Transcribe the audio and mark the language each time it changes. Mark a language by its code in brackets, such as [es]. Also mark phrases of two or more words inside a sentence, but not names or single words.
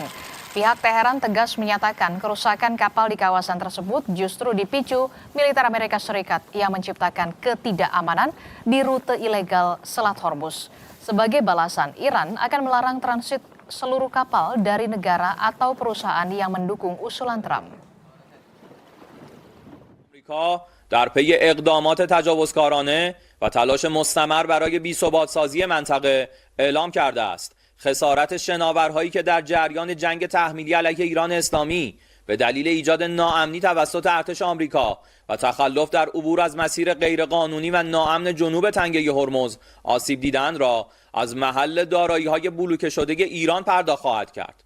[id] Pihak Teheran tegas menyatakan kerusakan kapal di kawasan tersebut justru dipicu militer Amerika Serikat yang menciptakan ketidakamanan di rute ilegal Selat Hormuz. Sebagai balasan, Iran akan melarang transit seluruh kapal dari negara atau perusahaan yang mendukung usulan Trump. [fa] در پی اقدامات تجاوزکارانه و تلاش مستمر برای بی‌ثبات‌سازی منطقه اعلام کرده است خسارت شناورهایی که در جریان جنگ تحمیلی علیه ایران اسلامی به دلیل ایجاد ناامنی توسط ارتش آمریکا و تخلف در عبور از مسیر غیرقانونی و ناامن جنوب تنگه هرمز آسیب دیدند را از محل دارایی‌های بلوکه شده ایران پرداخت خواهد کرد.